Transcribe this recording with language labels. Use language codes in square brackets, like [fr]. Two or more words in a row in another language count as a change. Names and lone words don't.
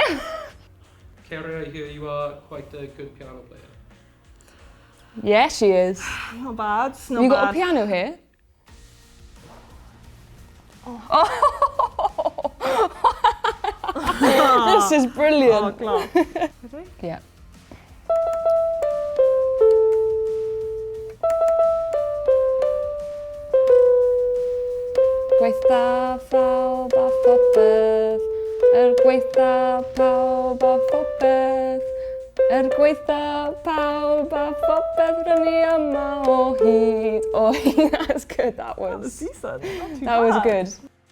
[en] Kerry, I hear you are quite a good piano player. Yeah, she is. Not bad, not You bad. got a piano here? This is Oh, brilliant. clap. Yeah. [cy] Gweitha pawb a phopeth, gweitha pawb a phopeth, gweitha pawb a phopeth, rynnu yma o hyd. [en] That's good, that was. Decent. Not too That was bad. good.